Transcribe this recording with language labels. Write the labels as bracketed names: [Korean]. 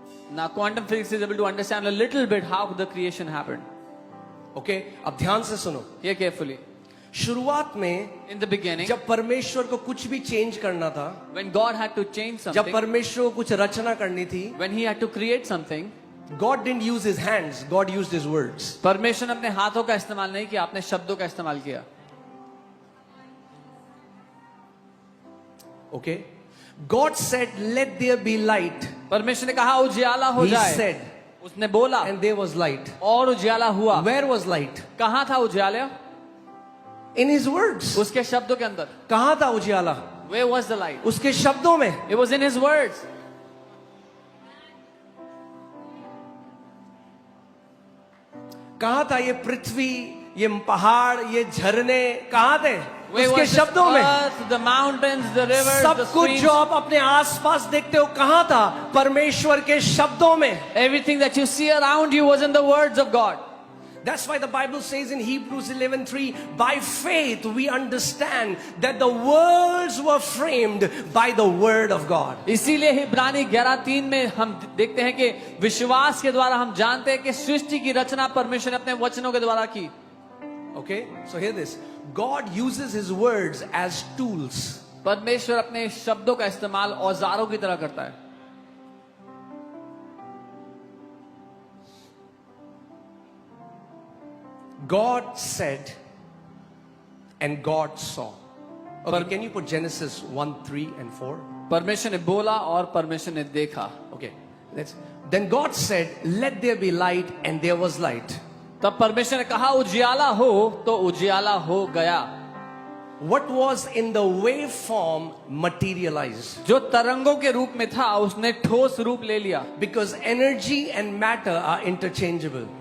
[English] Now quantum physics is able to understand a little bit how the creation happened. [Hindi] Okay? अब ध्यान से सुनो. [English] Hear carefully. [Hindi] शुरुआत में [English] In the beginning, [Hindi] जब परमेश्वर को कुछ भी चेंज करना था, [English] when God had to change [Hindi] जब [English] something, [Hindi] परमेश्वर को कुछ रचना करनी थी, [English] when he had to create something, God didn't use his hands, God used his words. [Hindi] परमेश्वर ने अपने हाथों का इस्तेमाल नहीं किया, अपने शब्दों का इस्तेमाल किया. [English] Okay? God said, let there be light. [Hindi] परमेश्वर ने कहा उजियाला हो [English] He [Hindi] जाए. [English] said, [Hindi] उसने बोला [English] and there was light. [Hindi] और उजियाला हुआ. [English] Where was light? [Hindi] कहाँ था उजियाला? [English] In his words. [Hindi] उसके शब्दों के अंदर. कहाँ था उजियाला? [English] Where was the light? [Hindi] उसके शब्दों में. [English] It was in his words. [Hindi] कहाँ था ये पृथ्वी, ये पहाड़, ये झरने कहाँ थे? [English] Where [Hindi] उसके [English] was this [Hindi] शब्दों में. [English] earth, the mountains, the rivers, [Hindi] सब [English] the [Hindi] कुछ [English] streams, [Hindi] जो आप अपने आसपास देखते हो कहाँ था? परमेश्वर के शब्दों में. [English] everything that you see around you was in the words of God. That's why the Bible says in Hebrews 11:3, by faith we understand that the worlds were framed by the word of God. [Hindi] इसीलिए इब्रानी 11:3 में हम देखते हैं कि विश्वास के द्वारा हम जानते हैं कि सृष्टि की रचना परमेश्वर ने अपने वचनों के द्वारा की. [English] Okay, so hear this. God uses his words as tools. [Hindi] परमेश्वर अपने शब्दों का इस्तेमाल औजारों की तरह करता है. [English] God said and God saw. Okay, can you put Genesis 1:3 and 4? [Hindi] परमेश्वर ने बोला और परमेश्वर ने देखा. [English] Okay, then God said, let there be light, and there was light. [Hindi] तब परमेश्वर ने कहा उजियाला हो तो उजियाला हो गया. [English] What was in the waveform materialized. [Hindi] जो तरंगों के रूप में था उसने ठोस रूप ले लिया. [English] Because energy and matter are interchangeable.